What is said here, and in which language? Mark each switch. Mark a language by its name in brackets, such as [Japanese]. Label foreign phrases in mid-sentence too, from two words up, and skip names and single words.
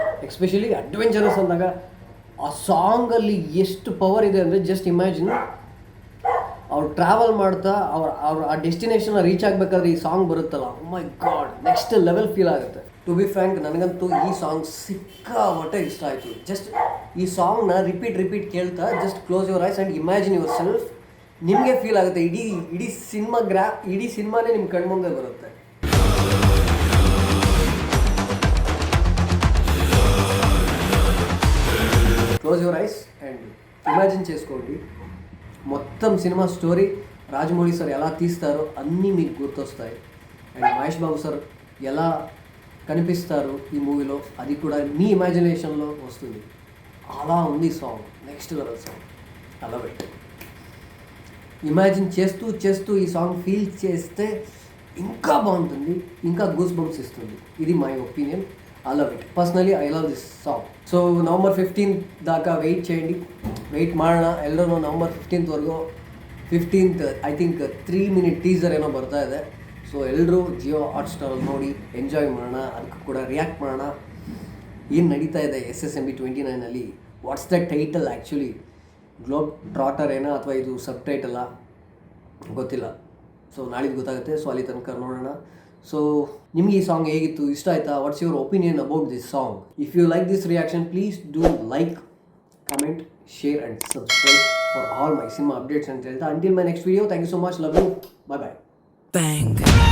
[Kannada] ಎಕ್ಸ್ಪೆಷಲಿ ಅಡ್ವೆಂಚರಸ್ ಅಂದಾಗ ಆ ಸಾಂಗಲ್ಲಿ ಎಷ್ಟು ಪವರ್ ಇದೆ ಅಂದರೆ, [English] just imagine [Kannada] ಅವ್ರು ಟ್ರಾವೆಲ್ ಮಾಡ್ತಾ ಅವ್ರ ಆ ಡೆಸ್ಟಿನೇಷನ್ನ ರೀಚ್ ಆಗಬೇಕಾದ್ರೆ ಈ ಸಾಂಗ್ ಬರುತ್ತಲ್ಲ, [English] oh my god, next level feel [Kannada] ಆಗುತ್ತೆ. [English] to be frank, [Kannada] ನನಗಂತೂ ಈ ಸಾಂಗ್ ಸಿಕ್ಕಾಪಟ್ಟೆ ಇಷ್ಟ ಆಯಿತು. ಜಸ್ಟ್ ಈ ಸಾಂಗ್ನ ರಿಪೀಟ್ ಕೇಳ್ತಾ [English] just close your eyes and imagine yourself. [Kannada] ನಿಮಗೆ ಫೀಲ್ ಆಗುತ್ತೆ, ಇಡೀ ಸಿನಿಮಾನೇ ನಿಮ್ಮ ಕಣ್ಮುಂದೆ ಬರುತ್ತೆ. [English] close your eyes and imagine [Telugu] చేసుకోండి. మొత్తం సినిమా స్టోరీ రాజమౌళి సార్ ఎలా తీస్తారో అన్నీ మీకు గుర్తొస్తాయి. అండ్ మహేష్ బాబు సార్ ఎలా కనిపిస్తారు ఈ మూవీలో, అది కూడా మీ ఇమాజినేషన్లో వస్తుంది. అలా ఉంది సాంగ్, [English] next level song. I love it. [Telugu] ఇమాజిన్ చేస్తూ ఈ సాంగ్ ఫీల్ చేస్తే ఇంకా బాగుంటుంది, ఇంకా [English] goose bumps [Telugu] ఇస్తుంది. ఇది [English] my opinion. I love it. personally I love this song. [Kannada] ಸೊ ನವಂಬರ್ 15 [Telugu] దాకా వెయిట్ చేయండి, [Kannada] ವೆಯ್ಟ್ ಮಾಡೋಣ ಎಲ್ಲರೂ. ನವಂಬರ್ 15th [English] I think [Kannada] 3 [English] minute teaser [Kannada] ಏನೋ ಬರ್ತಾ ಇದೆ. ಸೊ ಎಲ್ಲರೂ ಜಿಯೋ ಹಾಟ್ಸ್ಟಾರಲ್ಲಿ ನೋಡಿ ಎಂಜಾಯ್ ಮಾಡೋಣ, ಅದಕ್ಕೂ ಕೂಡ ರಿಯಾಕ್ಟ್ ಮಾಡೋಣ. ಏನು ನಡೀತಾ ಇದೆ SSMB 29 [English] what's the title actually? [Kannada] ಗ್ಲೋಬ್ ಟ್ರಾಟರ್ ಏನೋ ಅಥವಾ ಇದು ಸಬ್ ಟೈಟಲ್ಲ ಗೊತ್ತಿಲ್ಲ. ಸೊ ನಾಳಿದ್ದು ಗೊತ್ತಾಗುತ್ತೆ. ಸೊ ಅಲ್ಲಿ ತನಕ ನೋಡೋಣ. ಸೊ ನಿಮಗೆ ಈ ಸಾಂಗ್ ಹೇಗಿತ್ತು, ಇಷ್ಟ ಆಯಿತಾ? [English] What's your opinion about this song? If you like this reaction, please do like, comment, share and subscribe for all my cinema updates [Kannada] ಅಂತ ಹೇಳ್ತಾ, [English] until my next video, thank you so much, love you, bye bye. Bang.